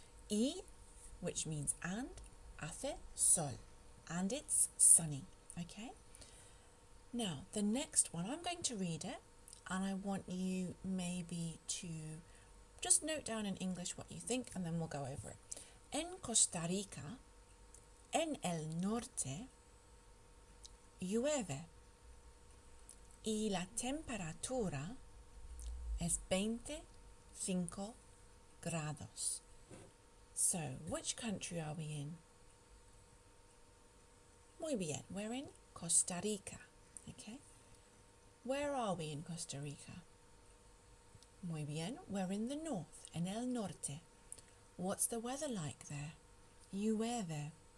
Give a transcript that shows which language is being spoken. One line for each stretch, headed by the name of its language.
English: Y, which means and,
Spanish: hace sol,
English: and it's sunny, okay? Now, the next one, I'm going to read it, and I want you maybe to just note down in English what you think, and then we'll go over it.
Spanish: En Costa Rica, en el norte, llueve, y la temperatura es 25 grados.
English: So, which country are we in?
Spanish: Muy bien,
English: we're in Costa Rica, okay? Where are we in Costa Rica?
Spanish: Muy bien,
English: we're in the north,
Spanish: en el norte.
English: What's the weather like there?
Spanish: Llueve.